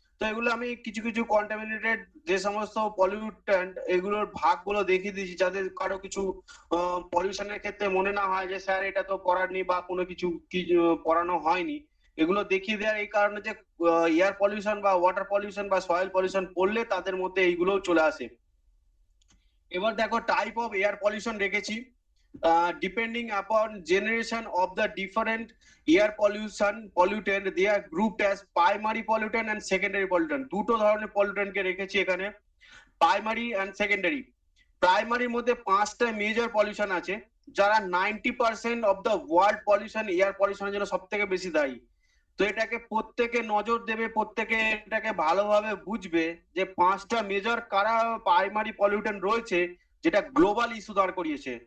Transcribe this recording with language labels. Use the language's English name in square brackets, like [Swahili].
[Bangla] তো এগুলো আমি কিছু কিছু কন্টামিনেটেড যে সমস্ত পলিউটেন্ট এগুলোর ভাগগুলো দেখিয়ে দিয়েছি, যাতে কারো কিছু পলিউশনের ক্ষেত্রে মনে না হয় যে স্যার এটা তো পড়ার নেই বা কোনো কিছু পড়ানো হয়নি। এগুলো দেখিয়ে দেওয়ার এই কারণে যে এয়ার পলিউশন বা ওয়াটার পলিউশন বা সয়েল পলিউশন পড়লে তাদের মধ্যে এইগুলোও চলে আসে। এবার দেখো টাইপ অফ এয়ার পলিউশন রেখেছি। [English] Depending upon generation of the different air pollutant, they are grouped as primary pollutant and secondary pollutant. [Bangla] দুটো ধরনের pollutant কে রেখেছি এখানে, প্রাইমারি এন্ড সেকেন্ডারি। প্রাইমারির মধ্যে 5টা মেজর পলিউশন আছে, যারা 90% of the world pollution air পলিউশনের জন্য সব থেকে বেশি দায়ী। তো এটাকে প্রত্যেকে নজর দেবে, প্রত্যেকে এটাকে ভালোভাবে বুঝবে যে 5টা মেজর কারা প্রাইমারি পলিউটেন্ট রয়েছে যেটা গ্লোবাল ইস্যু দাঁড় করিয়েছে।